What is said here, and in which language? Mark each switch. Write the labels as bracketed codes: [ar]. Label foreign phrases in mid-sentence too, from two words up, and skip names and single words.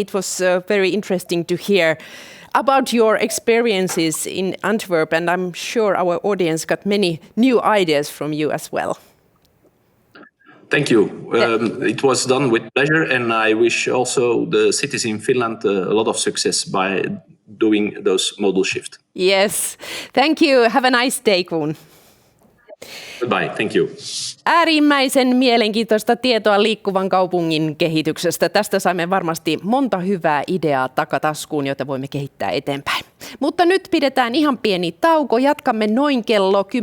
[en] It was very interesting to hear about your experiences in Antwerp, and I'm sure our audience got many new ideas from you as well. Thank you. It was done with pleasure, and I wish also the cities in Finland a lot of success by doing those modal shift. Yes. Thank you. Have a nice day, Koen. Goodbye, thank you. [fi] Äärimmäisen mielenkiintoista tietoa liikkuvan kaupungin kehityksestä. Tästä saimme varmasti monta hyvää ideaa takataskuun, joita voimme kehittää eteenpäin. Mutta nyt pidetään ihan pieni tauko. Jatkamme noin kello 10.20.